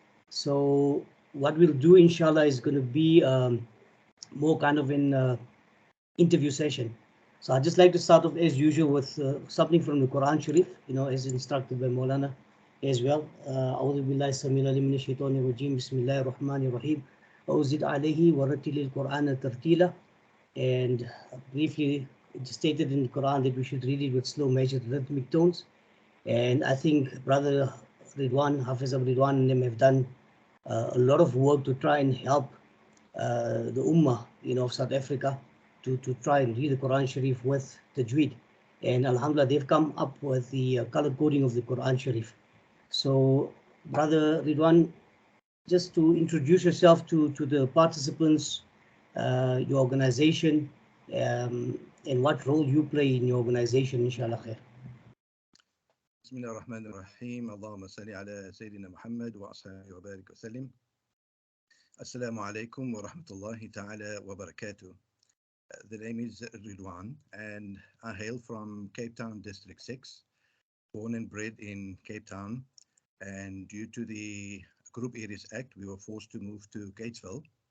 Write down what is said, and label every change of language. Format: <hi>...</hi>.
<en>So what we'll do, inshallah, is going to be more kind of an interview session. So I'd just like to start off as usual with something from the Quran Sharif, as instructed by Maulana as well.</en> <ar>أعوذ بالله السميع العليم من الشيطان الرجيم بسم الله الرحمن الرحيم وأزد عليه ورتل القرآن ترتيلا.</ar> <en>And briefly, it stated in the Quran that we should read it with slow measured rhythmic tones. And I think Brother Ridwan, Hafiz Ridwan, and them have done a lot of work to try and help the Ummah, of South Africa to try and read the Quran Sharif with Tajweed. And Alhamdulillah, they've come up with the color coding of the Quran Sharif. So, Brother Ridwan, just to introduce yourself to the participants, your organization, and what role you play in your organization, inshallah khair.</en> <ar>بسم الله الرحمن الرحيم اللهم صل على سيدنا محمد وأصحابه وبارك وسلم. السلام عليكم ورحمة الله تعالى وبركاته.</ar> <en>The name is Ridwan and I hail from Cape Town District 6, born and bred in Cape Town, and due to the Group Areas Act we were forced to move to Gatesville.</en>